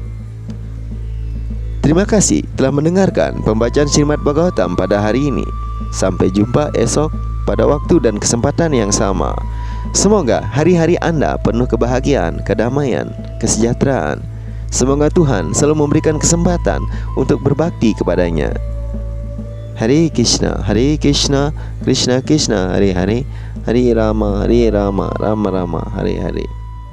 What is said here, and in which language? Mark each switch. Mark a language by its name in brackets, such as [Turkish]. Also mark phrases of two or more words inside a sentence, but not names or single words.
[Indonesian] Terima kasih telah mendengarkan pembacaan Srimad Bhagavatam pada hari ini. Sampai jumpa esok pada waktu dan kesempatan yang sama. Semoga hari-hari Anda penuh kebahagiaan, kedamaian, kesejahteraan. Semoga Tuhan selalu memberikan kesempatan untuk berbakti kepadanya. Hare Krishna, Krishna Krishna, Hare Hare, Hare Rama, Rama Rama, Hare Hare.